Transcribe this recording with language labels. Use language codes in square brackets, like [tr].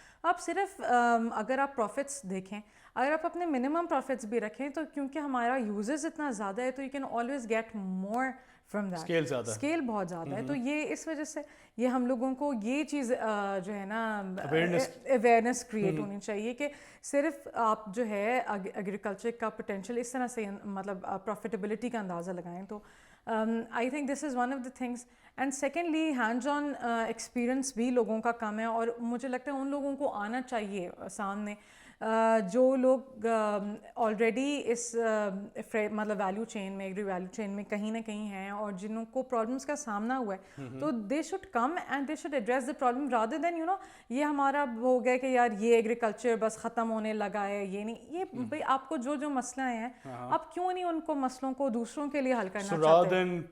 [ur] آپ صرف اگر آپ پروفٹس دیکھیں, اگر آپ اپنے منیمم پروفٹس بھی رکھیں تو کیونکہ ہمارا یوزرز اتنا زیادہ ہے تو [en] you can always get more from that, [ur] scale بہت زیادہ ہے. تو یہ اس وجہ سے یہ ہم لوگوں کو یہ چیز جو ہے نا اویئرنیس کریٹ ہونی چاہیے کہ صرف آپ جو ہے ایگریکلچر کا پوٹینشیل اس طرح سے مطلب پروفیٹیبلٹی کا اندازہ لگائیں. [en] تو I think this is one of the things. [ur] And secondly hands on experience بھی لوگوں کا کم ہے, اور مجھے لگتا ہے ان لوگوں کو آنا چاہیے سامنے جو لوگ آلریڈی اس مطلب ویلیو چین میں, ایگری ویلیو چین میں کہیں نہ کہیں ہیں, اور جنہوں کو پرابلمس کا سامنا ہوا ہے, تو [en] they should come and they should address the problem rather than you know [ur] یہ ہمارا ہو گیا کہ یار یہ ایگریکلچر بس ختم ہونے لگا ہے, یہ نہیں, یہ بھائی آپ کو جو مسئلہ ہیں آپ کیوں نہیں ان کو مسئلوں کو دوسروں کے لیے حل کرنا چاہتے ہیں.